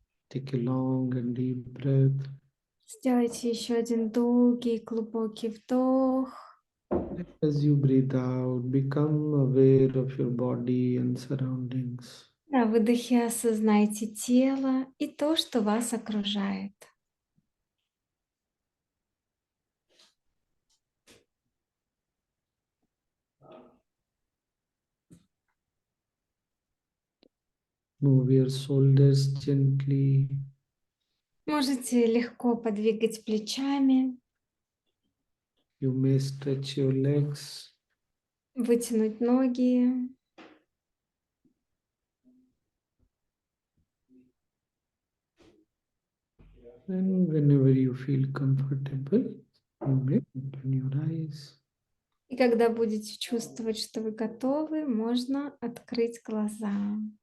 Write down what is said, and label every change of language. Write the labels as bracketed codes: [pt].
[en] Take a long and deep breath. [ru] Сделайте еще один долгий, глубокий вдох. [en] As you breathe out, become aware of your body and surroundings. [ru] На выдохе осознайте тело и то, что вас окружает. [en] Move your shoulders gently. [ru] Можете легко подвигать плечами, [en] You may stretch your legs. [ru] вытянуть ноги. [en] And whenever you feel comfortable, you may open your eyes. [ru] И когда будете чувствовать, что вы готовы, можно открыть глаза.